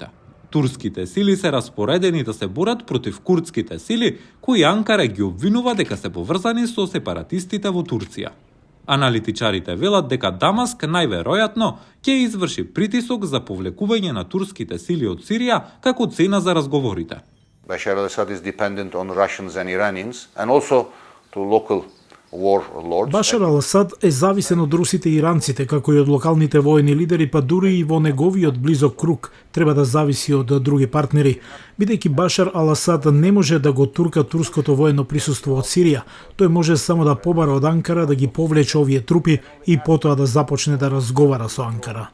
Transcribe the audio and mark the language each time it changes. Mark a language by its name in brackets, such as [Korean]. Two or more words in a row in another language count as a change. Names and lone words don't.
[Macedonian] Турските сили се распоредени да се борат против курдските сили, кои Анкара ги обвинува дека се поврзани со сепаратистите во Турција. Аналитичарите велат дека Дамаск најверојатно ќе изврши притисок за повлекување на турските сили од Сирија како цена за разговорите. [English] Bashar al-Assad is dependent on Russians and Iranians and also to local warlords. [Macedonian] Башар ал-Асад е зависен од русите и иранците, како и од локалните воени лидери, па дури и во неговиот близок круг треба да зависи од други партнери, бидејќи Башар ал-Асад не може да го турка турското воено присуство од Сирија. Тој може само да побара од Анкара да ги повлече овие трупи и потоа да започне да разговара со Анкара.